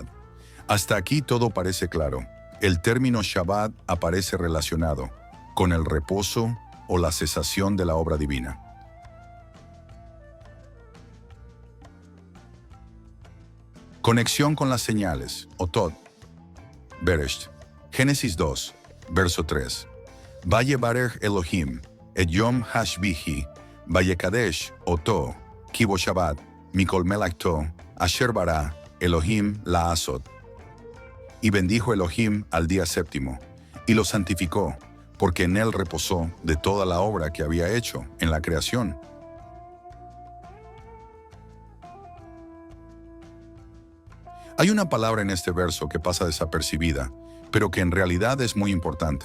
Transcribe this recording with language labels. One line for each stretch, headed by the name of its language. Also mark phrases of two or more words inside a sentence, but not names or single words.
Spanish: Hasta aquí todo parece claro. El término Shabbat aparece relacionado con el reposo o la cesación de la obra divina. Conexión con las señales, Otot. Beresh, Génesis 2, verso 3.
Hebrew: ויברך אלהים את יום השביעי ויקדש אתו כי בו שבת מכל מלאכתו אשר ברא אלהים לעשות.
Spanish: Y bendijo Elohim al día séptimo, y lo santificó, porque en él reposó de toda la obra que había hecho en la creación. Hay una palabra en este verso que pasa desapercibida, pero que en realidad es muy importante.